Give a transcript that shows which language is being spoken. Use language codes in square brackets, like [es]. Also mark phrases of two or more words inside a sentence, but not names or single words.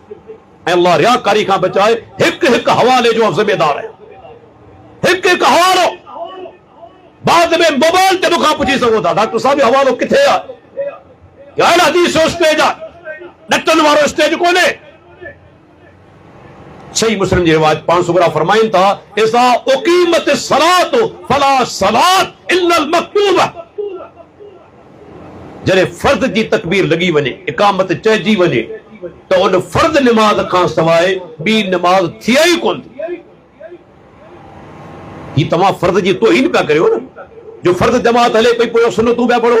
[sd] ऐं अल्लाह रियाकारी खां बचाए, हिकु हिकु हवाले जो ज़िम्मेदार आहे। हिकु हिकु हवालो बाद में मोबाइल ते मूंखां पुछी सघो था, डॉक्टर साहब हवालो किथे आहे, हदीस जो स्टेज आहे, डटन वारो स्टेज कोन्हे। सही मुस्लिम जी रिवायत पाण सुगरा फरमाइन था, [ar] إذا أقيمت الصلاة فلا صلاة إلا المكتوبة. [sd] जॾहिं फर्द जी तकबीर लगी वञे, इकामत चइजी वञे, तो उन फर्द नमाज खां सवाइ ॿी नमाज थिए ई कोन थी। ही तव्हां फर्द जी तोहीन पिया करियो न, जो फर्द जमात हले पई पोइ सुन्नतूं पिया पढ़ो।